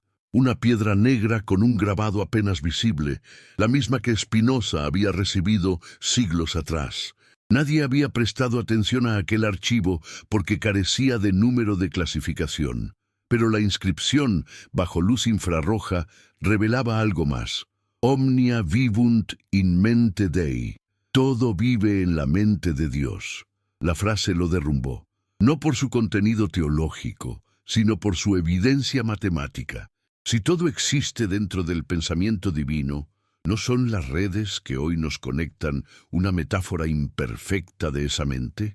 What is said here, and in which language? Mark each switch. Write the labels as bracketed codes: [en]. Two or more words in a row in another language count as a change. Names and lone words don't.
[es] Una piedra negra con un grabado apenas visible, la misma que Spinoza había recibido siglos atrás. Nadie había prestado atención a aquel archivo porque carecía de número de clasificación. Pero la inscripción, bajo luz infrarroja, revelaba algo más. [la] Omnia vivunt in mente Dei. [es] Todo vive en la mente de Dios. La frase lo derrumbó, no por su contenido teológico, sino por su evidencia matemática. Si todo existe dentro del pensamiento divino, ¿no son las redes que hoy nos conectan una metáfora imperfecta de esa mente?